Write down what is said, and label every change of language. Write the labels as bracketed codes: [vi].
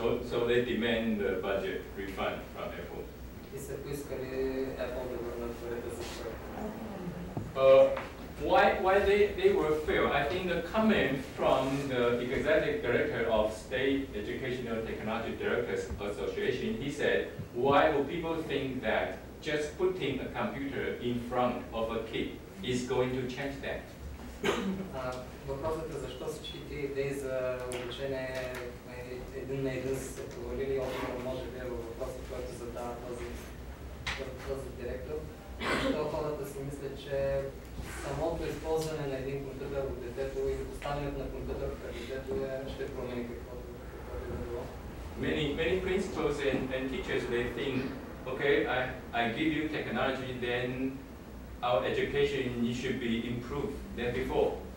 [en] So they demand the budget refund from Apple. [bg] И са поискали Apple да върнат парите за проекта. [en] Why they will fail? I think the comment from the executive director of State Educational Technology Directors Association, he said, why will people think that just putting a computer in front of a kid is going to change that? [bg] Въпросът е защо всички тези идеи за обучение един на един са се провалили, отговор може би е във въпроса, който задава този директор. Защо хората си мислят, че самото използване на един компютър от детето и поставянето на компютър пред детето ще промени каквото е било. [en] Many principals and teachers, they think, okay, I give you technology, then our education should be improved than before.